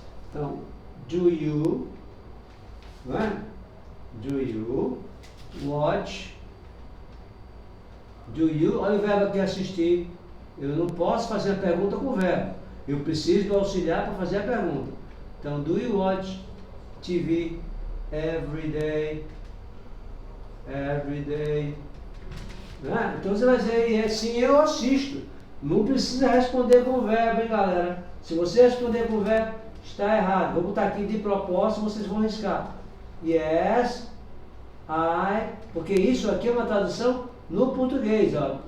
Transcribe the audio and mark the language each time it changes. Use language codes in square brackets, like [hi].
[pt] Então, [en] do you, [pt] né? [en] Do you watch, [pt] olha o verbo aqui, assistir. Eu não posso fazer a pergunta com o verbo. Eu preciso do auxiliar para fazer a pergunta. [en] Então, do you watch TV every day? Every day. Né? [pt] Então você vai dizer, sim, eu assisto. Não precisa responder com o verbo, hein, galera? Se você responder com o verbo, está errado. Vou botar aqui de propósito, vocês vão riscar. [en] Yes, I, [pt] porque isso aqui é uma tradução no português, ó.